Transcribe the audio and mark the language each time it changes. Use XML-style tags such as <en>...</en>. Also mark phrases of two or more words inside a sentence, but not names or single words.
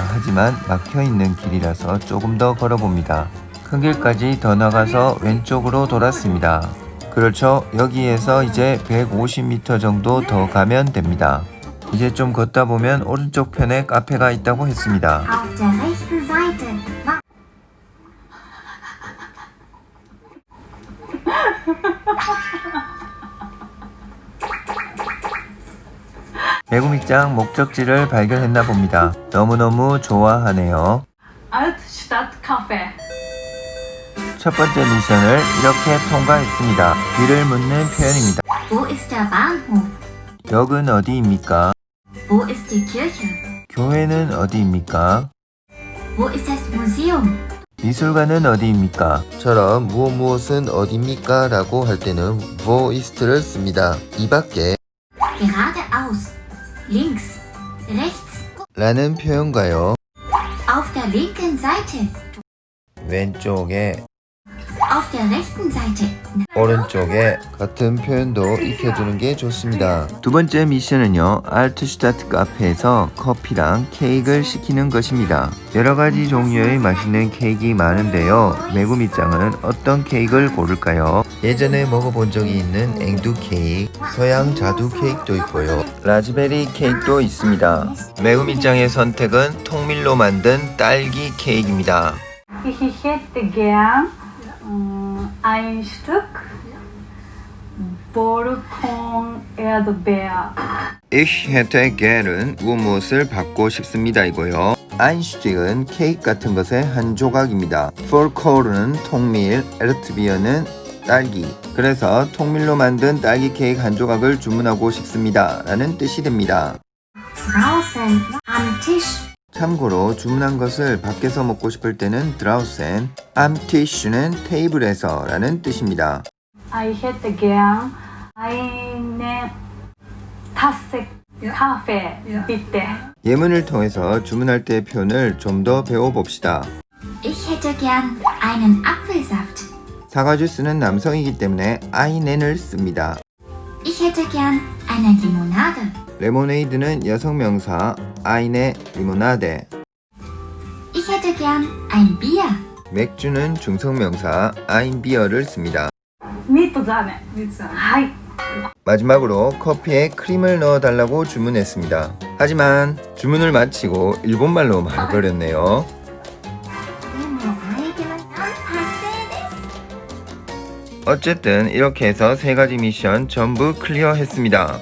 <ko>하지만 막혀있는 길이라서 조금 더 걸어봅니다. 큰 길까지 더 나가서 왼쪽으로 돌았습니다. 그렇죠. 여기에서 이제 150m 정도 더 가면 됩니다. 이제 좀 걷다 보면 오른쪽 편에 카페가 있다고 했습니다.</ko> <de>Auf der rechten Seite.</de> <ko>매구미짱 목적지를 발견했나 봅니다. 너무너무 좋아하네요. Altstadtcafé. 첫 번째 미션을 이렇게 통과했습니다. 길을 묻는 표현입니다.</ko> <de>Wo ist der Bahnhof?</de> <ko>역은 어디입니까?</ko> <de>Wo ist die Kirche?</de> <ko>교회는 어디입니까?</ko> <de>Wo ist das Museum?</de> <ko>미술관은 어디입니까? 처럼 무엇은 어디입니까? 라고 할 때는</ko> <de>wo ist</de> <ko>를 씁니다. 이 밖에</ko> <de>Geradeaus. Links. Rechts.</de> <ko>라는 표현과요.</ko> <de>Auf der linken Seite.</de> <ko>왼쪽에</ko> <de>Auf der rechten Seite.</de> <ko>오른쪽에 같은 표현도 익혀두는 게 좋습니다. 두 번째 미션은요, 알트슈타트 카페에서 커피랑 케이크를 시키는 것입니다. 여러 가지 종류의 맛있는 케이크가 많은데요. 매구미짱은 어떤 케이크를 고를까요? 예전에 먹어본 적이 있는 앵두 케이크, 서양 자두 케이크도 있고요. 라즈베리 케이크도 있습니다. 매구미짱의 선택은 통밀로 만든 딸기 케이크입니다.</ko> <de>Ich hätte gern ein Stück Balkon Erdbeer. Ich hätte gern</de> <ko>무엇을 받고 싶습니다 이고요. Einstieg은 케이크 같은 것의 한 조각입니다. Vollkorn은 통밀, Erdbeer는 딸기. 그래서 통밀로 만든 딸기 케이크 한 조각을 주문하고 싶습니다 라는 뜻이 됩니다.</ko> <de>Draußen. Am Tisch.</de> <ko>참고로 주문한 것을 밖에서 먹고 싶을 때는 draußen,</ko> <de>am Tisch</de> <ko>는 테이블에서 라는 뜻입니다.</ko> <de>Ich hätte gern eine Tasse Kaffee, bitte.</de> <ko>예문을 통해서 주문할 때의 표현을 좀 더 배워봅시다.</ko> <de>Ich hätte gern einen Apfelsaft.</de> <ko>사과 주스는 남성이기 때문에 einen을 씁니다.</ko> <de>Ich hätte gern eine Limonade.</de> <ko>레모네이드는 여성 명사</ko> <de>eine Limonade. Ich hätte gern ein Bier.</de> <ko>맥주는 중성 명사</ko> <de>ein Bier</de> <ko>를 씁니다.</ko> <de>Mit Sahne. Hi.</de> <ko>마지막으로 커피에 크림을 넣어달라고 주문했습니다. 하지만 주문을 마치고 일본말로 말해버렸네요. 어쨌든 이렇게 해서 세 가지 미션 전부 클리어했습니다.</ko>